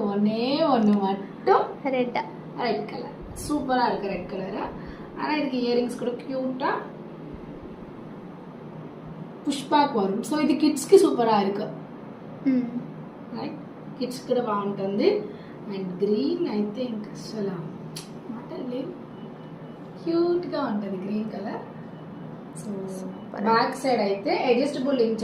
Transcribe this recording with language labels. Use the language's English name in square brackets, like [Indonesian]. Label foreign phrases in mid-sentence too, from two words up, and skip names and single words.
[Tamil] ஒன்னே ஒன்று மட்டும் [English] red color. [Tamil] சூப்பராக இருக்கு [English] red color. [Tamil] ஆனால் இதுக்கு இயரிங்ஸ் கூட க்யூட்டாக புஷ்பாக் வரும். ஸோ இது கிட்ஸ்க்கு சூப்பராக இருக்கு. ரைட், கிட்ஸ் கூட வாங்கிட்டு வந்து [English] and green I think [Telugu] అసలు మాటలు క్యూట్గా ఉంటుంది [English] green color. so back side [Telugu] అయితే [English] adjustable link